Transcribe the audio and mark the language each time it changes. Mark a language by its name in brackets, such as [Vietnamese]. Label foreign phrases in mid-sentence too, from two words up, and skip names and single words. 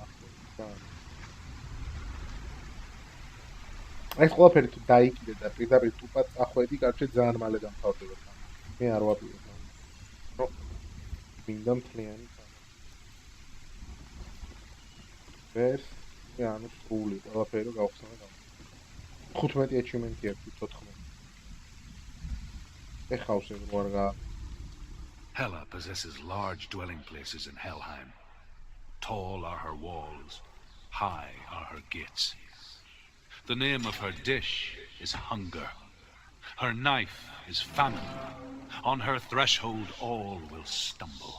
[Georgian] ეს ყველაფერი თუ დაიკიდე და პირდაპირ ტუპად წახვედი კარჩე ძალიან მალე დამთავრდება მე არ ვაპირებ რომ მინდა მთლიანი ეს ანუ სრული ყველაფერი რომ გავხსნა 15 achievement-ი აქვს 14 ეხავს ეს რო არ გა [English] Hela possesses large dwelling places in Helheim. Tall are her walls, high are her gates. The name of her dish is hunger. Her knife is famine. On her threshold all will stumble.